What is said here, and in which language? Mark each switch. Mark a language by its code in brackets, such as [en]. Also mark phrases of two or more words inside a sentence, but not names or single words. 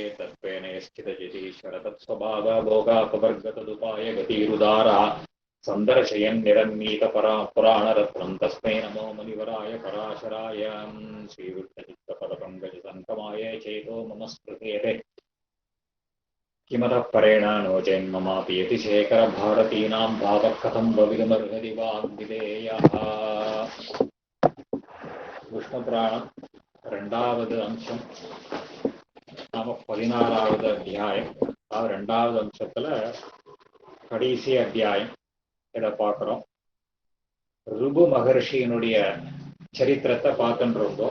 [sa] तत्त्वेन यश्चिदजितीश्वर तत्स्वभावभोगापवर्गतदुपाय गतिरुदारः सन्दर्शयन् निरन्मीतपुराणरत्नं तस्मै नमो मुनिवराय पराशराय श्रीवृत्तचित्तपदपङ्कजसङ्कमाय चेतो मम स्पृहेते किमतः परेण नो चेन्ममापि यतिशेखरभारतीनां भावः कथं भवितुमर्हति वाग्विधेयः [ta] விஷ்ணுபுராணம் 2வது அம்சம் நாம 16வது அத்தியாயம். 2வது அம்சத்துல கடைசி அத்தியாயம் இதை பார்க்கிறோம். ருபு மகர்ஷியினுடைய சரித்திரத்தை பார்த்துட்டு இருந்தோம்.